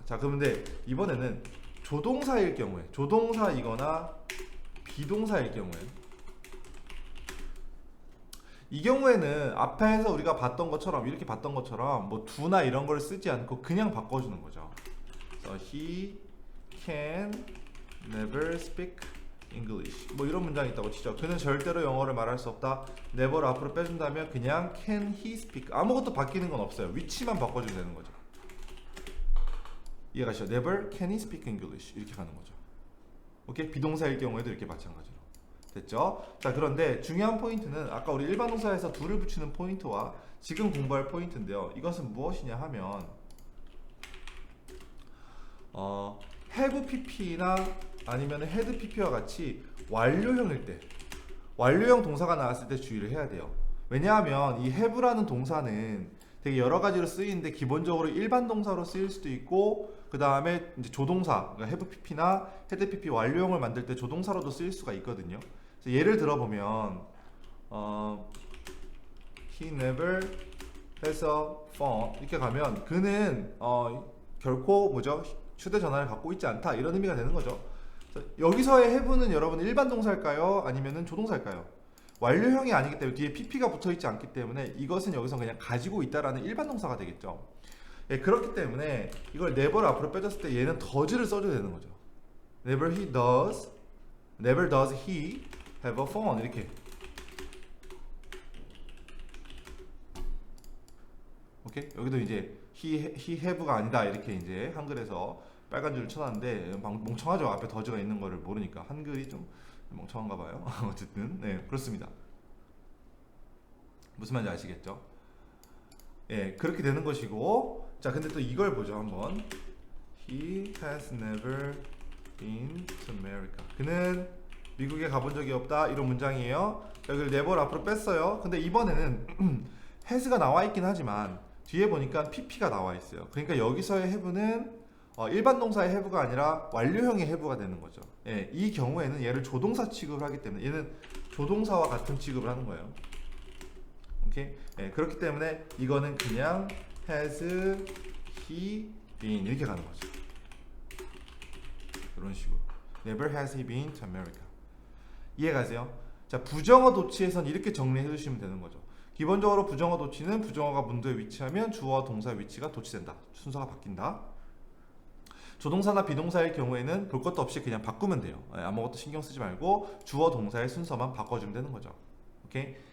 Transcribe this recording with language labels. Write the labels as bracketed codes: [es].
[ko] 자, 그런데 이번에는 조동사일 경우에, 조동사이거나 비동사일 경우에, 이 경우에는 앞에서 우리가 봤던 것처럼, 이렇게 봤던 것처럼 뭐 do나 이런 걸 쓰지 않고 그냥 바꿔주는 거죠. 그래서 [en] he can never speak [ko] English 뭐 이런 문장이 있다고 치죠. 그는 절대로 영어를 말할 수 없다. never를 앞으로 빼준다면 그냥 [en] can he speak [ko] 아무것도 바뀌는 건 없어요. 위치만 바꿔주면 되는 거죠. 이해가시죠? [en] never can he speak English [ko] 이렇게 가는 거죠. 오케이? 비동사일 경우에도 이렇게 마찬가지로 됐죠? 자 그런데 중요한 포인트는 아까 우리 일반 동사에서 do를 붙이는 포인트와 지금 공부할 포인트인데요. 이것은 무엇이냐 하면 have pp나 아니면 had pp와 같이 완료형일 때 완료형 동사가 나왔을 때 주의를 해야 돼요. 왜냐하면 이 have라는 동사는 되게 여러 가지로 쓰이는데 기본적으로 일반 동사로 쓰일 수도 있고 그 다음에 이제 조동사 그러니까 have pp나 had pp 완료형을 만들 때 조동사로도 쓰일 수가 있거든요. 그래서 예를 들어보면 [en] he never has a phone [ko] 이렇게 가면 그는 결코 뭐죠? 휴대전화를 갖고 있지 않다 이런 의미가 되는 거죠. 여기서의 have는 여러분 일반 동사일까요? 아니면은 조동사일까요? 완료형이 아니기 때문에 뒤에 pp가 붙어있지 않기 때문에 이것은 여기서 그냥 가지고 있다라는 일반 동사가 되겠죠. 예, 그렇기 때문에 이걸 never를 앞으로 빼줬을 때 얘는 does를 써줘야 되는 거죠. [en] never does he have a phone [ko] 이렇게. 오케이? 여기도 이제 he have가 아니다 이렇게 이제 한글에서 빨간 줄을 쳐놨는데 멍청하죠. 앞에 does가 있는 거를 모르니까 한글이 좀 멍청한가 봐요. 어쨌든 네 그렇습니다. 무슨 말인지 아시겠죠? 예 그렇게 되는 것이고 자 근데 또 이걸 보죠 한번. [en] He has never been to America. [ko] 그는 미국에 가본 적이 없다 이런 문장이에요. 여기를 never 앞으로 뺐어요. 근데 이번에는 has가 나와 있긴 하지만 뒤에 보니까 pp가 나와 있어요. 그러니까 여기서의 have는 일반 동사의 have가 아니라 완료형의 have가 되는 거죠. 예, 이 경우에는 얘를 조동사 취급을 하기 때문에 얘는 조동사와 같은 취급을 하는 거예요. 오케이? 예, 그렇기 때문에 이거는 그냥 [en] has he been [ko] 이렇게 가는 거죠. 이런 식으로 [en] never has he been to America. [ko] 이해가세요? 자 부정어 도치에선 이렇게 정리해 주시면 되는 거죠. 기본적으로 부정어 도치는 부정어가 문도에 위치하면 주어와 동사의 위치가 도치된다. 순서가 바뀐다. 조동사나 비동사일 경우에는 볼 것도 없이 그냥 바꾸면 돼요. 아무것도 신경 쓰지 말고 주어 동사의 순서만 바꿔주면 되는 거죠. 오케이?